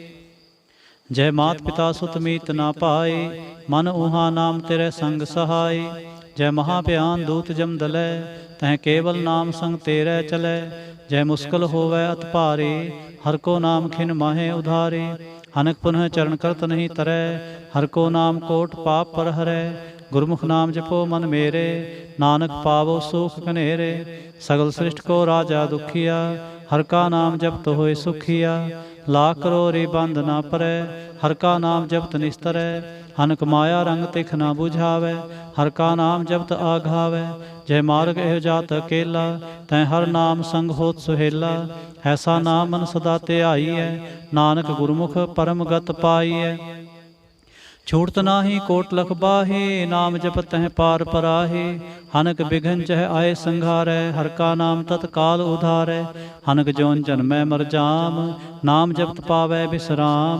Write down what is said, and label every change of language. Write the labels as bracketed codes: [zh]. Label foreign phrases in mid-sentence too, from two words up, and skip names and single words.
[pa] ਜੈ ਮਾਤ ਪਿਤਾ ਸੁਤ ਮੀਤ ਨਾ ਪਾਈ, ਮਨ ਊਹਾ ਨਾਮ ਤੇਰੇ ਸੰਗ ਸਹਾਈ। ਜੈ ਮਹਾ ਭਿਆਨ ਦੂਤ ਜਮ ਦਲੈ, ਤਹ ਕੇਵਲ ਨਾਮ ਸੰਗ ਤੇਰੇ ਚਲੈ। ਜੈ ਮੁਸਕਲ ਹੋਵੈ ਅਤ ਭਾਰੀ, ਹਰ ਕੋ ਨਾਮ ਖਿਨ ਮਾਹੇ ਉਧਾਰੀ। ਅਨਕ ਪੁਨਹ ਚਰਣ ਕਰਤ ਨਹੀਂ ਤਰੈ। ਹਰ ਕੋ ਨਾਮ ਕੋਟ ਪਾਪ ਪਰ ਹਰੈ। ਗੁਰਮੁਖ ਨਾਮ ਜਪੋ ਮਨ ਮੇਰੇ, ਨਾਨਕ ਪਾਵੋ ਸੁਖ ਕਨੇਰੇ। ਸਗਲ ਸ੍ਰਿਸ਼ਟਿ ਕੋ ਰਾਜਾ ਦੁਖੀਆ, ਹਰ ਕਾ ਨਾਮ ਜਪਤ ਹੋਏ ਸੁਖੀਆ। ਲਾਖ ਕਰੋਰੀ ਬੰਦ ਨਾ ਪਰੈ, ਹਰ ਕਾ ਨਾਮ ਜਪਤ ਨਿਸਤਰੈ। ਅਨਕ ਮਾਇਆ ਰੰਗ ਤਿਖ ਨਾ ਬੁਝਾਵੈ, ਹਰ ਕਾ ਨਾਮ ਜਪਤ ਆਘਾਵੈ। ਜੈ ਮਾਰਗ ਏਹ ਜਾਤ ਅਕੇਲਾ, ਤੈ ਹਰ ਨਾਮ ਸੰਗ ਹੋਤ ਸੁਹੇਲਾ। ਐਸਾ ਨਾਮ ਮਨ ਸਦਾ ਧਿਆਈਐ, ਨਾਨਕ ਗੁਰਮੁਖ ਪਰਮ ਗਤ ਪਾਈਐ। ਛੂਟਤ ਨਾਹੀ ਕੋਟ ਲਖ ਬਾਹੇ, ਨਾਮ ਜਪਤ ਤਹ ਪਾਰ ਪਰਾਹੇ। ਹਨਕ ਬਿਘਨ ਚਹ ਆਏ ਸੰਘਾਰੈ, ਹਰ ਕਾ ਨਾਮ ਤਤਕਾਲ ਉਧਾਰੈ। ਹਨਕ ਜੌਨ ਜਨਮੈ ਮਰ ਜਾਮ, ਨਾਮ ਜਪਤ ਪਾਵੈ ਵਿਸ਼ਰਾਮ।